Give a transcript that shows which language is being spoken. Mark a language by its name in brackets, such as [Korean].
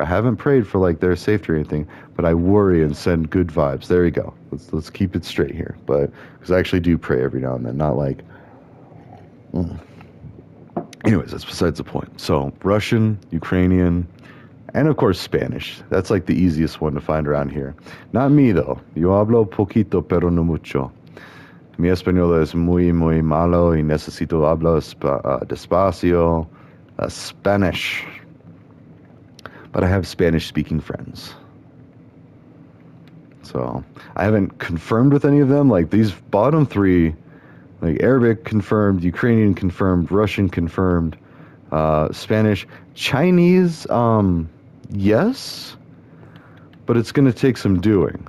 [English] I haven't prayed for like their safety or anything, but I worry and send good vibes. There you go. Let's keep it straight here. But, because I actually do pray every now and then, not like, Anyways, that's besides the point. So, Russian, Ukrainian, and of course Spanish. That's like the easiest one to find around here. Not me though. [Spanish] Yo hablo poquito pero no mucho. Mi español es muy malo y necesito hablar despacio. [English] Spanish. But I have Spanish-speaking friends. So, I haven't confirmed with any of them. Like, these bottom 3, like Arabic confirmed, Ukrainian confirmed, Russian confirmed, Spanish. Chinese, yes, but it's going to take some doing.